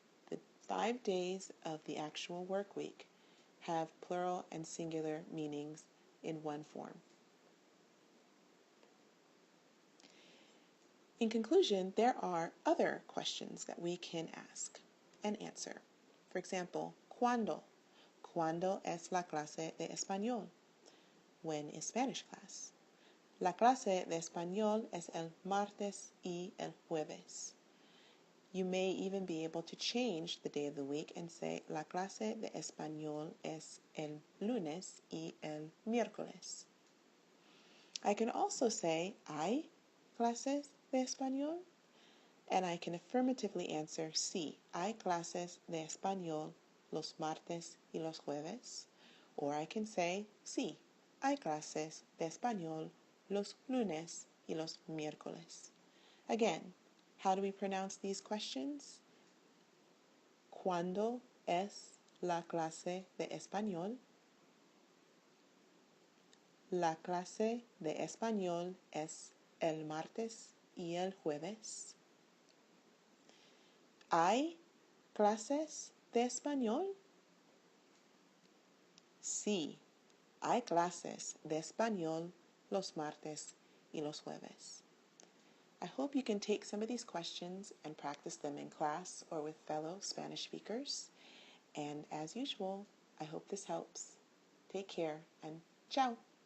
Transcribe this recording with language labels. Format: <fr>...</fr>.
<en>The 5 days of the actual work week have plural and singular meanings in one form. In conclusion, there are other questions that we can ask and answer. For example, ¿cuándo?</en> <es>¿Cuándo es la clase de español?</es> <en>When is Spanish class?</en> <es>La clase de español es el martes y el jueves.</es> <en>You may even be able to change the day of the week and say</en> <es>la clase de español es el lunes y el miércoles.</es> <en>I can also say</en> <es>hay clases de español,</es> <en>and I can affirmatively answer</en> <es>sí, hay clases de español los martes y los jueves,</es> <en>or I can say</en> <es>sí, hay clases de español los lunes y los miércoles.</es> <en>Again, how do we pronounce these questions?</en> <es>¿Cuándo es la clase de español? La clase de español es el martes y el jueves. ¿Hay clases de español? Sí, hay clases de español los martes y los jueves.</es> <en>I hope you can take some of these questions and practice them in class or with fellow Spanish speakers. And as usual, I hope this helps. Take care and ciao.</en>